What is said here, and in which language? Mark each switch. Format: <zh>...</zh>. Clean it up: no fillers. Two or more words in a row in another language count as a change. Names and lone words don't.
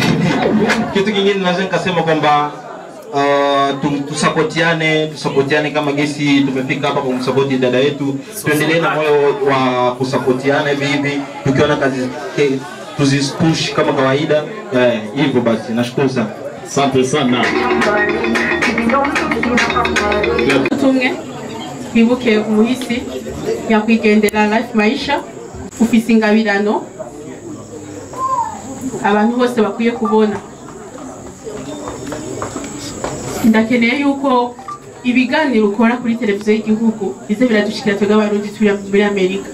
<sw>Kitu kingine naweza nikasema kwamba tusapotiane kama gesi tumefika hapa kumsupport dada yetu. Tuendelee na moyo wa kusapotiana hivi tukiona kazi tuzipush kama kawaida. Hivyo basi nashukuru sana. Asante sana.</sw> <rn>tumwe twibuke umuhisi yakwigendera life maisha ufise ingabirano abantu bose bakwiye kubona. Ndakeneye yuko ibiganiro ukora kuri televiziyo y'igihugu bize biradushikira twebwe abarundi turi muri Amerika.</rn>